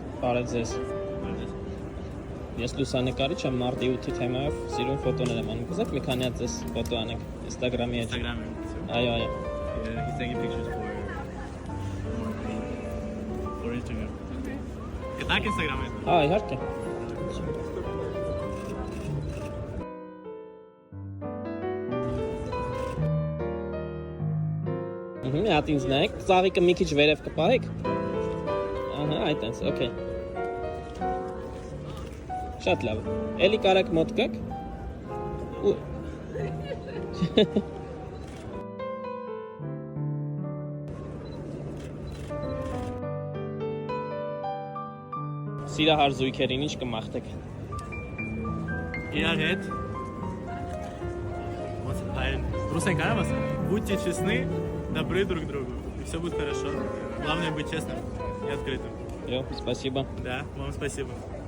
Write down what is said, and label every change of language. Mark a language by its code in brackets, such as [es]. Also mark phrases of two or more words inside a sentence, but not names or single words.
[hy] Բարև ձեզ։ Ես լուսանկարիչ եմ, մարտի 8-ի թեմայով սիրուն ֆոտոներ եմ անում։ Կուզեք մի քանի հատ ձեզ ֆոտո անենք Instagram-ի հետ։ Instagram. Այո, այո։ [en] Yeah, he's taking pictures for Instagram. [hy] Կտակ Instagram-ը։ Հա, իհարկե։ Մի հատ ինձ նայեք, ծաղիկը մի քիչ վերև կպահեք։ Ահա, այտենց, օքեյ։ Շատ լավ։ Էլի կարաք մոտ գաք։ Սիրահար զույգերին ինչ կմաղթեք։ Իրար հետ։ [ru] Вот, Руслан, как вас? Будьте честны, добры друг к другу, и все будет хорошо. Главное быть честным и открытым. Йо, спасибо։ Да, вам спасибо.